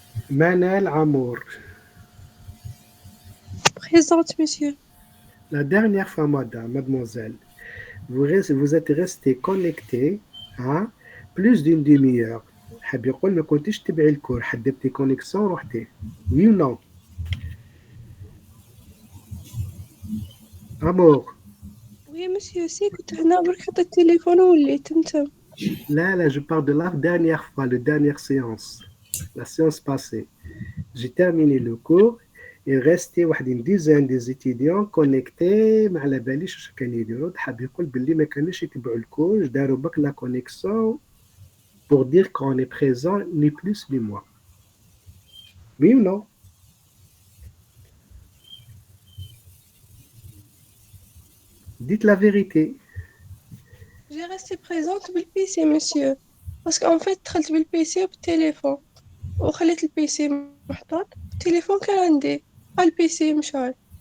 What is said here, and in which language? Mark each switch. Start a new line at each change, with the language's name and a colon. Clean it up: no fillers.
French: Manel Amour. Présente, monsieur. La dernière fois, mademoiselle, vous êtes resté connecté à plus d'une demi-heure.
Arabic: حاب يقول ما كنتيش تبعي الكور حددتي كونيكسيون رحتي
French: oui ou non
Arabic: Amour
French: Oui, monsieur, si
Arabic: كنت هنا برك حطيت التليفون ووليت انت.
French: là je parle de la dernière fois, la dernière séance, la séance passée. J'ai terminé le cours et resté une dizaine des étudiants connectés
Arabic: ما على باليش اش كانوا يديروا حاب يقول باللي ما كانوش يتبعوا الكور داروا بك لا كونيكسيون
French: pour dire qu'on est présent ni plus ni moins. Oui ou non? Dites la vérité. J'ai resté présente بالبيسي monsieur. Parce qu'en fait
Arabic: دخلت بالبيسي وبالتليفون وخليت البيسي محطوط التليفون كان عندي البيسي مشى.